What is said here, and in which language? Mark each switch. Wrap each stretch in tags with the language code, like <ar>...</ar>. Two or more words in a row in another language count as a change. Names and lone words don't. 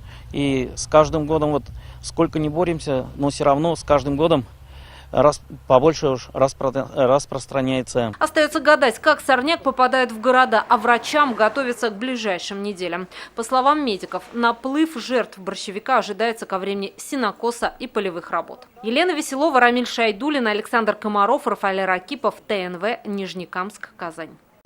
<ru>И с каждым годом, вот сколько не боремся, но все равно с каждым годом побольше уж распространяется. Остается гадать, как сорняк попадает в города, а врачам готовиться к ближайшим неделям. По словам медиков, наплыв жертв борщевика ожидается ко времени сенокоса и полевых работ. Елена Веселова, Рамиль Шайдуллин, Александр Комаров, Рафаэль Ракипов, ТНВ, Нижнекамск, Казань.</ru>